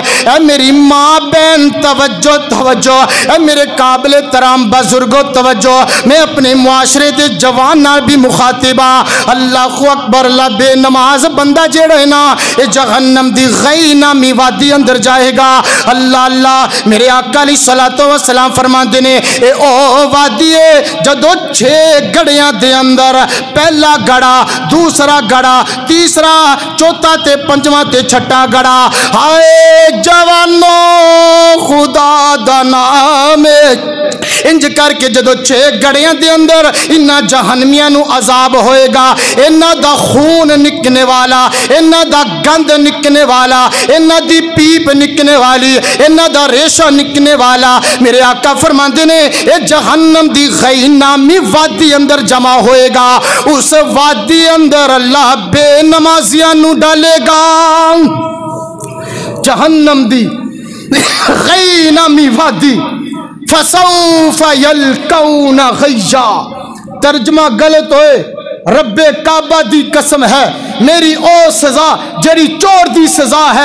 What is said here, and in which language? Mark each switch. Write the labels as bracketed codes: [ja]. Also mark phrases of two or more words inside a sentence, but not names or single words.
[pa] اے میری ماں بہن توجہ توجہ، اے میرے قابل ترام بزرگوں توجہ، میں اپنے معاشرے دے جوان نال بھی مخاطبہ، [ar] اللہ اکبر، [pa] اللہ بے نماز بندہ جیڑا ہے نا اے جہنم دی غی نامی وادی اندر جائے گا۔ اللہ اللہ، میرے آقا [ar] علیہ الصلوۃ والسلام [pa] فرماندے نے اے او وادی ہے جدو 6 گڑیاں دے اندر پہلا گڑا، دوسرا گڑا، تیسرا، چوتھا تے پنجواں تے چھٹا گڑا، ہائے جوانو خدا دا نام انج کر کے جدو 6 گڑیاں دے اندر انہاں جہنمیاں نو عذاب ہوئے گا، انہاں دا خون نکنے والا، انہاں دا گند نکنے والا، انہاں دی پیپ نکنے والی، انہاں دا ریشہ نکنے والا، میرے آقا فرماندے نے اے جہنم دی غی نامی وادی اندر جمع ہوئے گا، اس وادی اندر اللہ بے نمازیاں نو ڈالے گا۔ جہنم دی غی نامی وادی [ar] فسوف یلقون غیا، [pa] ترجمہ غلط ہوئے، رب کعبہ دی قسم ہے میری او سزا جڑی چور دی سزا ہے۔